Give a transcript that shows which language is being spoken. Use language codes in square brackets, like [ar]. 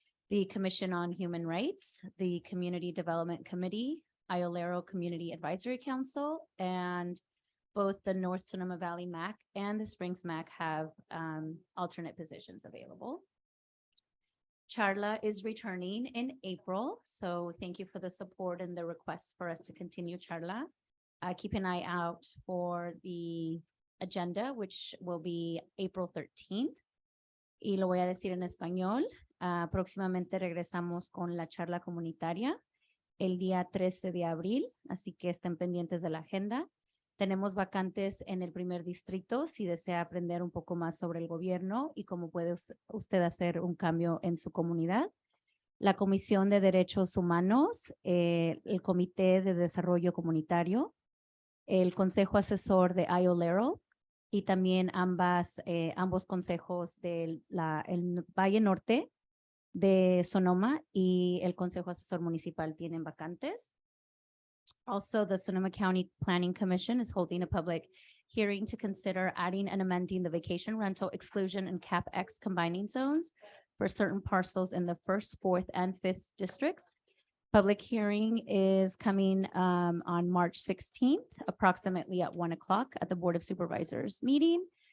[en] The Commission on Human Rights, the Community Development Committee, Iolero Community Advisory Council, and both the North Sonoma Valley MAC and the Springs MAC have alternate positions available. Charla is returning in April, so thank you for the support and the request for us to continue Charla. Keep an eye out for the agenda, which will be April 13th. [es] Y lo voy a decir en español. Próximamente regresamos con la charla comunitaria el día 13 de abril, así que estén pendientes de la agenda. Tenemos vacantes en el primer distrito si desea aprender un poco más sobre el gobierno y cómo puede usted hacer un cambio en su comunidad. La Comisión de Derechos Humanos, el Comité de Desarrollo Comunitario, el Consejo Asesor de Iolero y también ambos consejos del el Valle Norte de Sonoma y el Consejo Asesor Municipal tienen vacantes. [en] Also, the Sonoma County Planning Commission is holding a public hearing to consider adding and amending the vacation rental exclusion and cap X combining zones for certain parcels in the 1st, 4th, and 5th districts. Public hearing is coming on March 16th, approximately at 1 o'clock at the Board of Supervisors meeting.